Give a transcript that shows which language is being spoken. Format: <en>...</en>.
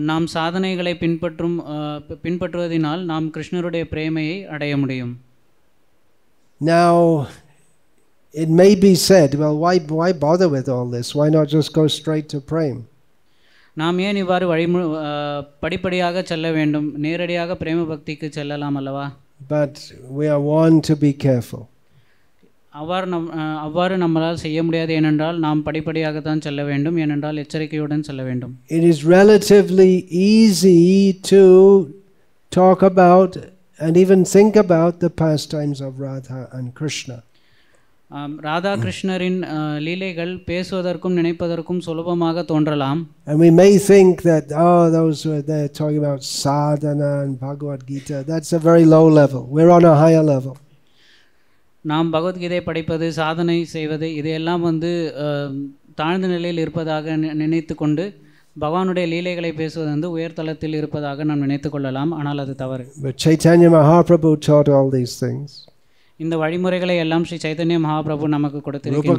<ta>நாம் சாதனைகளை பின்பற்றுவதினால் நாம் கிருஷ்ணருடைய பிரேமையை அடைய முடியும்.</ta> <en>Now, it may be said, well, why bother with all this? Why not just go straight to prem?</en> <ta>நாம் ஏன் இவ்வாறு படிப்படியாக செல்ல வேண்டும், நேரடியாக பிரேம பக்திக்கு செல்லலாம் அல்லவா?</ta> <en>But we are warned to be careful.</en> <ta>அவ்வாறு நம்மளால் செய்ய முடியாது. ஏனென்றால் நாம் படிப்படியாக தான் செல்ல வேண்டும். ஏனென்றால் எச்சரிக்கையுடன் செல்ல வேண்டும்.</ta> <en>It is relatively easy to talk about and even think about the pastimes of Radha and Krishna.</en> <ta>Radha கிருஷ்ணரின் லீலைகள் பேசுவதற்கும் நினைப்பதற்கும் சுலபமாக தோன்றலாம்.</ta> <en>And we may think that those who are there talking about sadhana and Bhagavad Gita, that's a very low level. We're on a higher level.</en> <ta>நாம் பகவத்கீதை படிப்பது, சாதனை செய்வது, இதையெல்லாம் தாழ்ந்த நிலையில் இருப்பதாக நினைத்து கொண்டு பகவானுடைய லீலைகளை பேசுவது உயர்தளத்தில் இருப்பதாக நாம் நினைத்து கொள்ளலாம். ஆனால் அது தவறு.</ta> <en>But Chaitanya Mahaprabhu taught all these things.</en> <ta>இந்த வழிமுறைகளை எல்லாம் ஸ்ரீ சைதன்ய மகாபிரபு நமக்கு கொடுத்திருக்கிறார்.</ta>